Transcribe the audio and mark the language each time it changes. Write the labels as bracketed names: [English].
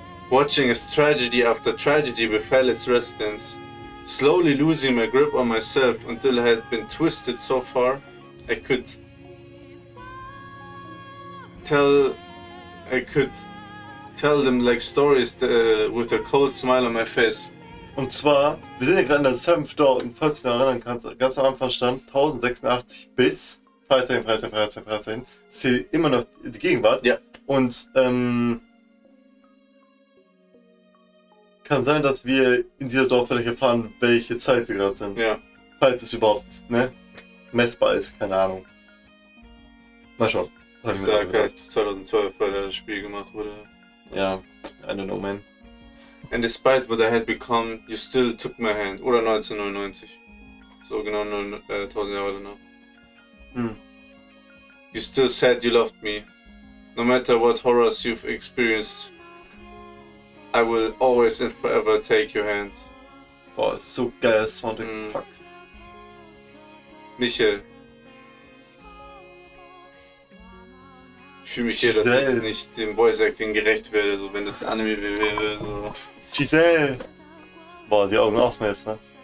[English] watching as tragedy after tragedy befell its residents, slowly losing my grip on myself until I had been twisted so far I could tell them like stories with a cold smile on my face. [German] Und zwar, wir sind ja gerade in der 7th Door, und falls du dich noch erinnern kannst, ganz am Anfang stand 1086 bis Freizeichen, ist hier immer noch die Gegenwart. Ja. Und kann sein, dass wir in dieser Dorffläche erfahren, welche Zeit wir gerade sind. Ja. Falls es überhaupt messbar ist, keine Ahnung. Mal schauen. Ich sag halt 2012, weil das Spiel gemacht wurde. [English] Ja, I don't know, man. And despite what I had become, you still took my hand. [German] Oder 1999. So genau 1000 Jahre danach. [English] You still said you loved me. No matter what horrors you've experienced, I will always and forever take your hand. [German] Boah, ist so geil, Soundtrack. [English] Fuck. Michael. [German] Ich fühle mich hier, dass ich nicht dem Voice Acting gerecht werde, so wenn das Anime wäre. So. Giselle! Boah, die Augen offen jetzt, ne?